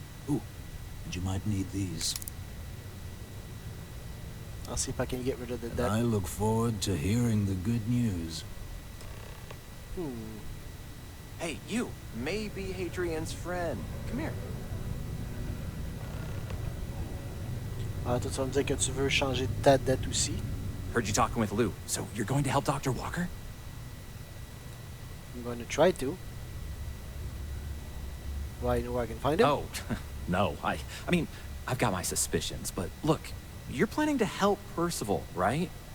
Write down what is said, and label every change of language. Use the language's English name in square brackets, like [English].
[English] Ooh, and you might need these. I'll see if I can get rid of the And debt. I look forward to hearing the good news. Hey, you may be Hadrian's friend. Come here. [French] Ah, toi, tu vas me dire que tu veux changer ta dette aussi. [English] Heard you talking with Lou, so you're going to help Dr. Walker? I'm going to try to. Do I know where I can find him? Oh, no. I mean, I've got my suspicions, but look, you're planning to help Percival, right?